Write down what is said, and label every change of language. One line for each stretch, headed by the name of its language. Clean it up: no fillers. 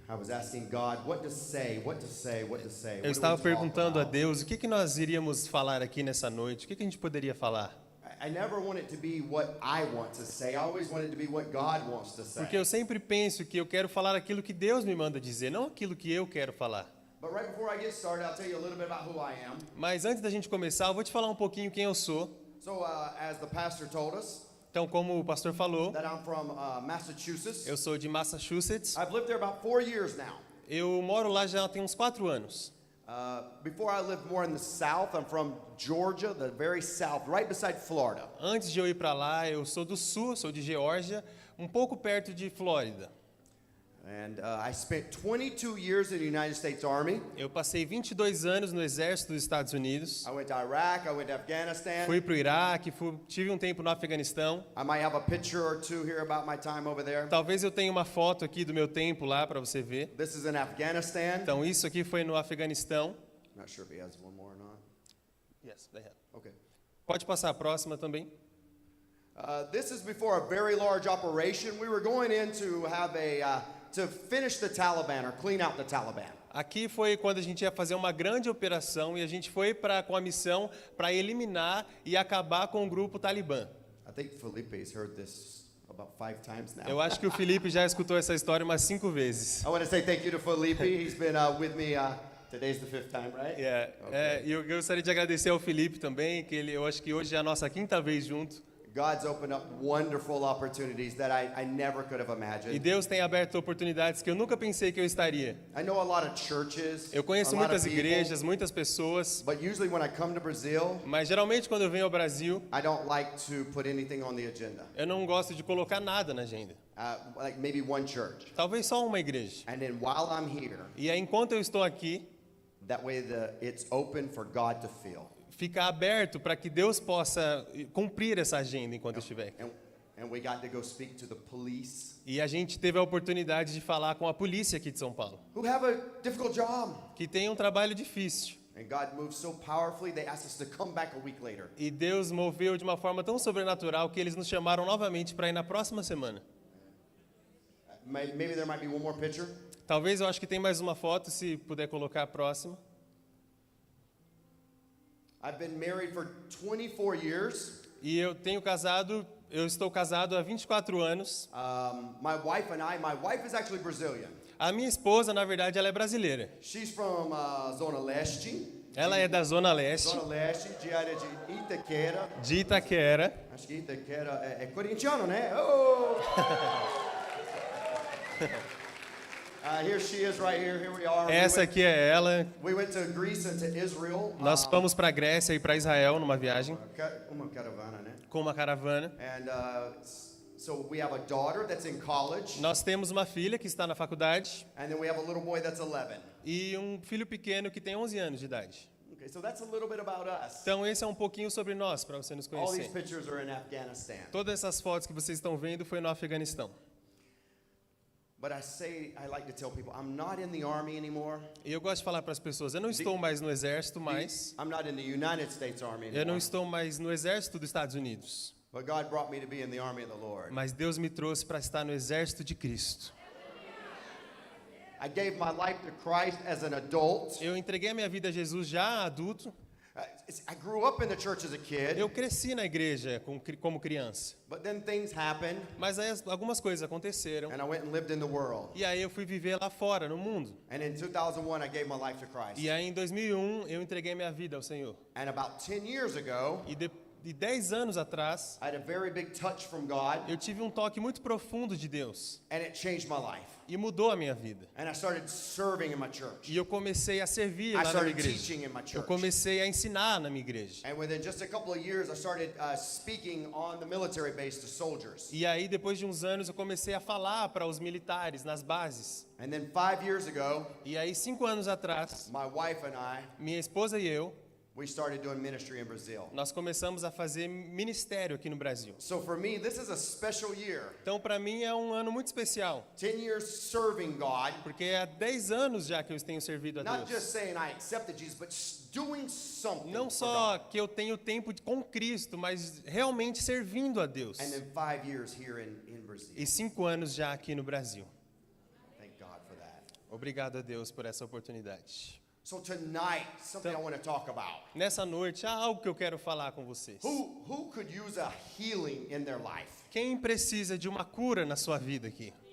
English: I was asking God what to say, what to say, what to say.
Portuguese: Eu estava perguntando a Deus o que nós iríamos falar aqui nessa noite, o que a gente poderia falar.
English: I never want it to be what I want to say. I always want it to be what God wants to say.
Portuguese: Porque eu sempre penso que eu quero falar aquilo que Deus me manda dizer, não aquilo que eu quero falar.
English: But right before I get started, I'll tell you a little bit about who I am.
Portuguese: Mas antes da gente começar, eu vou te falar um pouquinho quem eu sou.
English: So, as the pastor told us,
Portuguese: Então, como o pastor falou,
English: that I'm from Massachusetts.
Portuguese: eu sou de Massachusetts.
English: I've lived there about 4 years now.
Portuguese: Eu moro lá já tem uns 4 anos.
English: Before I lived more in the south, I'm from Georgia, the very south, right beside Florida.
Portuguese: Antes de eu ir para lá, eu sou do sul, sou de Geórgia, um pouco perto de Flórida.
English: And I spent 22 years in the United States Army.
Portuguese: Eu passei 22 anos no exército dos Estados Unidos.
English: I went to Iraq, I went to Afghanistan.
Portuguese: Fui para o Iraque, tive um tempo no Afeganistão.
English: I might have a picture or two here about my time over there.
Portuguese: Talvez eu tenha uma foto aqui do meu tempo lá para você ver.
English: This is in Afghanistan.
Portuguese: Então isso aqui foi no Afeganistão.
English: Not sure if he has one more or not. Yes, they have. Okay.
Portuguese: Pode passar a próxima também.
English: This is before a very large operation. We were going in to have to finish the Taliban or clean out the Taliban.
Portuguese: Aqui foi quando a gente ia fazer uma grande operação e a gente foi com a missão para eliminar e acabar com o grupo Talibã.
English: I think Felipe's heard this about 5 times now.
Portuguese: Eu acho que o Felipe já escutou essa história umas 5 vezes.
English: I want to say thank you to Felipe. He's been with me. Today's the 5th time, right?
Portuguese: E eu gostaria de agradecer ao Felipe também, que eu acho que hoje é a nossa 5ª vez junto.
English: God's opened up wonderful opportunities that I never could have
Portuguese: E
English: imagined.
Portuguese: Deus tem aberto oportunidades que eu nunca pensei que eu estaria.
English: I know a lot of churches.
Portuguese: Eu conheço
English: a lot
Portuguese: muitas
English: of people,
Portuguese: igrejas, muitas pessoas,
English: But usually when I come to Brazil,
Portuguese: mas geralmente quando eu venho ao Brasil,
English: I don't like to put anything on the agenda.
Portuguese: eu não gosto de colocar nada na agenda.
English: Like maybe one church.
Portuguese: Talvez só uma igreja.
English: And then while I'm here,
Portuguese: E aí, enquanto eu estou aqui,
English: that way it's open for God to fill.
Portuguese: fica aberto para que Deus possa cumprir essa agenda enquanto eu estiver aqui.
English: And we got to go speak to the police.
Portuguese: E a gente teve a oportunidade de falar com a polícia aqui de São Paulo,
English: Who have a difficult job.
Portuguese: que tem um trabalho difícil.
English: And God moved so powerfully, they asked us to come back a week later.
Portuguese: E Deus moveu de uma forma tão sobrenatural que eles nos chamaram novamente para ir na próxima semana.
English: Maybe there might be one more picture.
Portuguese: Talvez eu acho que tem mais uma foto, se puder colocar a próxima.
English: I've been married for 24 years.
Portuguese: E eu estou casado há 24 anos.
English: My wife is actually Brazilian.
Portuguese: A minha esposa, na verdade, ela é brasileira.
English: She's from Zona Leste.
Portuguese: Ela é da Zona Leste, Zona Leste, de área de Itaquera. de Itaquera. Acho que Itaquera é corintiano, né? Oh!
English: Here she is right here. Here we are.
Portuguese: Essa aqui é ela.
English: We went to Greece and to Israel.
Portuguese: Nós fomos para a Grécia e para Israel numa viagem Uma caravana, né? com uma caravana.
English: And so we have a daughter that's in college.
Portuguese: Nós temos uma filha que está na faculdade
English: And then we have a little boy that's 11.
Portuguese: e um filho pequeno que tem 11 anos de idade.
English: Okay, so that's a little bit about us.
Portuguese: Então esse é um pouquinho sobre nós, para você nos
English: All these
Portuguese: conhecer.
English: pictures are in Afghanistan.
Portuguese: Todas essas fotos que vocês estão vendo foi no Afeganistão.
English: But I like to tell people, I'm not in the army anymore.
Portuguese: E eu gosto de falar para as pessoas, eu não estou mais no exército, mas
English: I'm not in the United States Army
Portuguese: eu não
English: anymore.
Portuguese: estou mais no exército dos Estados Unidos.
English: But God brought me to be in the army of the Lord.
Portuguese: Mas Deus me trouxe para estar no exército de Cristo.
English: I gave my life to Christ as an adult.
Portuguese: Eu entreguei a minha vida a Jesus já adulto.
English: I grew up in the church as a kid.
Portuguese: Eu cresci na igreja como criança.
English: But then things happened.
Portuguese: Mas aí algumas coisas aconteceram.
English: And I went and lived in the world.
Portuguese: E aí eu fui viver lá fora, no mundo.
English: And in 2001 I gave my life to Christ.
Portuguese: E aí em 2001 eu entreguei minha vida ao Senhor.
English: And about 10 years ago,
Portuguese: E 10 anos atrás,
English: I had a very big touch from God.
Portuguese: eu tive um toque muito profundo de Deus.
English: And it changed my life.
Portuguese: E mudou a minha vida.
English: And I started serving in my church.
Portuguese: E eu comecei a servir
English: I
Portuguese: lá na minha
English: started
Portuguese: igreja.
English: teaching in my church.
Portuguese: Eu comecei a ensinar na minha igreja.
English: And within just a couple of years, I started speaking on the military base to soldiers.
Portuguese: E aí, depois de uns anos, eu comecei a falar para os militares nas bases.
English: And then 5 years ago,
Portuguese: E aí, 5 anos atrás,
English: my wife and I,
Portuguese: minha esposa e eu,
English: we started doing ministry in Brazil.
Portuguese: nós começamos a fazer ministério aqui no Brasil.
English: So for me, this is a special year.
Portuguese: Então, para mim, é um ano muito especial.
English: 10 years serving God.
Portuguese: Porque há 10 anos já que eu tenho servido a
English: Not
Portuguese: Deus.
English: just saying I accepted Jesus, but doing something
Portuguese: Não
English: for
Portuguese: só
English: God.
Portuguese: que eu tenho tempo com Cristo, mas realmente servindo a Deus.
English: And then 5 years here in Brazil.
Portuguese: E 5 anos já aqui no Brasil.
English: Thank God for that.
Portuguese: Obrigado a Deus por essa oportunidade.
English: So tonight, something I want to talk about.
Portuguese: Nessa noite, há algo que eu quero falar com vocês.
English: Who could use a healing in their life?
Portuguese: Quem precisa de uma cura na sua vida aqui?